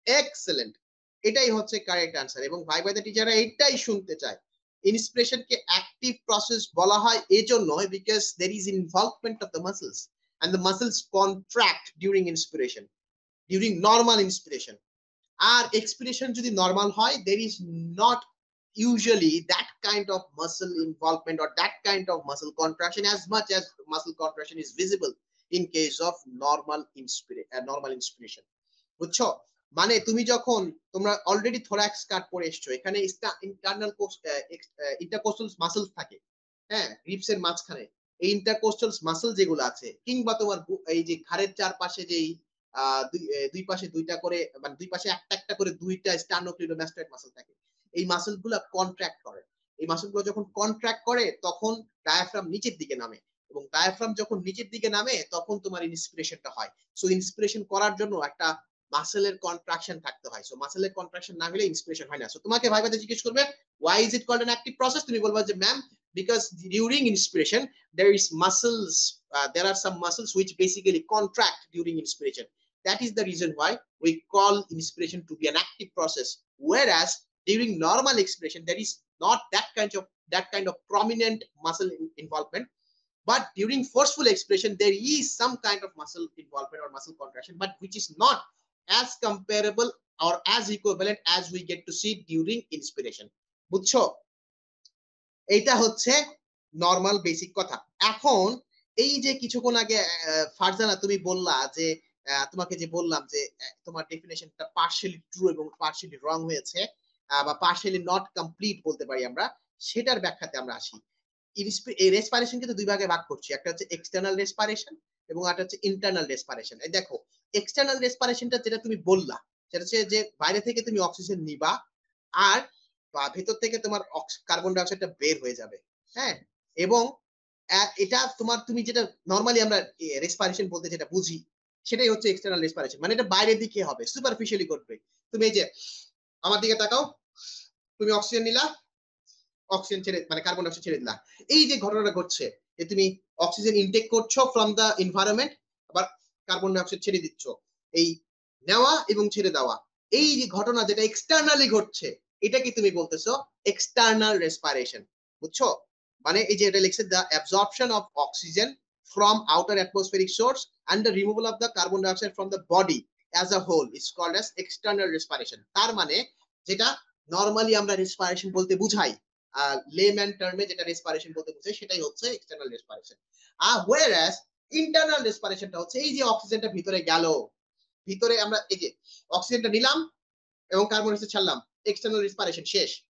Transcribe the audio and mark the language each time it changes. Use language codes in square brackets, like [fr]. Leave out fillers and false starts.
[bn] Excellent, এটাই হচ্ছে correct answer, এবং ভাই ভাইদের টিচাররা এটাই শুনতে চায়। ইন্সপিরেশনকে অ্যাক্টিভ প্রসেস বলা হয় এজন্য [en] Because there is involvement of the muscles and the muscles contract during inspiration, during normal inspiration. [bn] আর expiration যদি নর্মাল হয় [en] there is not usually that kind of muscle involvement or that kind of muscle contraction as much as muscle contraction is visible in case of normal inspiration. [bn] বুঝছো? মানে তুমি যখন, তোমরা already thorax কাট পরে এসছো, এখানে ইন্টারনাল ইন্টারকোস্টাল মাসলস থাকে। হ্যাঁ, রিপস এর মাঝখানে এই ইন্টারকোস্টাল মাসল যেগুলো আছে, কিংবা তোমার এই যে ঘাড়ের চারপাশে যেই দুই পাশে দুইটা করে, মানে দুই পাশে একটা একটা করে দুইটা স্টার্নোক্লিডোমাস্টয়েড মাসল থাকে, এই মাসল গুলো কন্ট্রাক্ট করে। এই মাসল গুলো যখন কন্ট্রাক্ট করে তখন ডায়াফ্রাম নিচের দিকে নামে, এবং ডায়াফ্রাম যখন নিচের দিকে নামে তখন তোমার ইন্সপিরেশনটা হয়। সো ইন্সপিরেশন করার জন্য একটা মাসেলের কন্ট্রাকশন থাকতে হয়। সো মাসেলের কন্ট্রাকশন না হলে ইন্সপিরেশন হয় না। সো তোমাকে ভাইবাতে জিজ্ঞেস করবে [en] why is it called an active process, [bn] তুমি বলবা যে ma'am [en] because during inspiration there is muscles, there are some muscles which basically contract during inspiration. That is the reason why we call inspiration to be an active process, whereas during normal expiration there is not that kind of prominent muscle involvement. But during forceful expiration there is some kind of muscle involvement or muscle contraction, but which is not as comparable or as equivalent as we get to see during inspiration. [bn] বুঝছো? এইটা হচ্ছে normal basic কথা। এখন এই যে কিছুক্ষণ আগে ফারজানা তুমি বললা যে তোমাকে যে বললাম যে তোমার ডেফিনিশনটা পার্শিয়ালি ট্রু এবং পার্শিয়ালি রং হয়েছে, বা পার্শিয়ালি নট কমপ্লিট বলতে পারি আমরা, সেটার ব্যাখ্যাতে আমরা আসি। এই রেসপিরেশন কিন্তু দুই ভাগে ভাগ করছি, একটা হচ্ছে এক্সটার্নাল রেসপিরেশন এবং একটা হচ্ছে ইন্টারনাল রেসপিরেশন। এই দেখো, এক্সটার্নাল রেসপিরেশনটা যেটা তুমি বললা সেটা হচ্ছে যে বাইরে থেকে তুমি অক্সিজেন নিবা আর বা ভেতর থেকে তোমার কার্বন ডাই অক্সাইডটা বের হয়ে যাবে। হ্যাঁ, এবং এটা তোমার তুমি যেটা নরমালি আমরা রেসপিরেশন বলতে যেটা বুঝি সেটাই হচ্ছে এক্সটার্নাল রেসপিরেশন, মানে এটা বাইরের দিকে হবে, সুপারফিশিয়ালি করবে। তুমি এই যে আমার দিকে তাকাও, তুমি অক্সিজেন নিলা, অক্সিজেন ছেড়ে মানে কার্বন ডাই অক্সাইড ছেড়ে দিলা, এই যে ঘটনাটা ঘটছে যে তুমি অক্সিজেন ইনটেক করছো [en] from the environment, [bn] আবার কার্বন ডাই অক্সাইড ছেড়ে দিচ্ছ, এই নেওয়া এবং ছেড়ে দেওয়া, এই যে ঘটনা যেটা এক্সটার্নালি ঘটছে এটাকে তুমি বলতেছো এক্সটার্নাল রেসপিরেশন। বুঝছো? মানে এই যে এটা লিখছে [en] The absorption of oxygen from outer atmospheric source and the removal of the carbon dioxide from the body as a whole is called as external respiration। [bn] তার মানে যেটা নরমালি আমরা রেসপিরেশন বলতে বুঝাই, লেম্যান টার্মে যেটা রেসপিরেশন বলতে বুঝাই সেটাই হচ্ছে এক্সটার্নাল রেসপিরেশন। whereas ইন্টারনাল রেসপিরেশনটা হচ্ছে এই যে অক্সিজেনটা ভিতরে গেল, ভিতরে আমরা এই যে অক্সিজেনটা নিলাম এবং কার্বন ডাইঅক্সাইড ছাড়লাম, এক্সটার্নাল রেসপিরেশন শেষ।